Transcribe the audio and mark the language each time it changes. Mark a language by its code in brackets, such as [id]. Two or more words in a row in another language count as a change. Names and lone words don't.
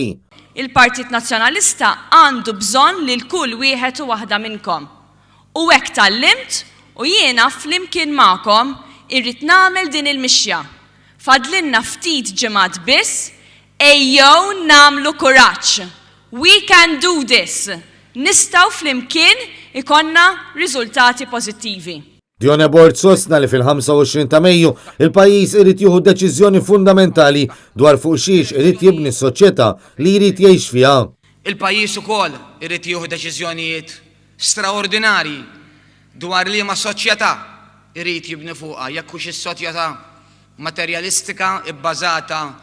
[mt] Il-Partit Nazzjonalista għandu bżonn li l-kull wieħed u waħda minnkom. U hekk tallimt u jiena flimkien magħkom irrid nagħmel din il-mixja. Fadlinna ftit ġimgħat biss, ejjew nagħmlu kuraġġ. [en] We can do this. [mt] Nistgħu flimkien ikonna riżultati pożittivi. Dione Borch sostna li fil-25 ta' Mejju il-pajjiż irid jieħu deċiżjoni fundamentali dwar fuq xiex irid jibni s-soċjetà li jrid jgħix fiha. Il-pajjiż ukoll irid jieħu deċiżjonijiet straordinarji dwar liema soċjetà irid jibni fuqha, jekk hux is-soċjetà materjalistika bbażata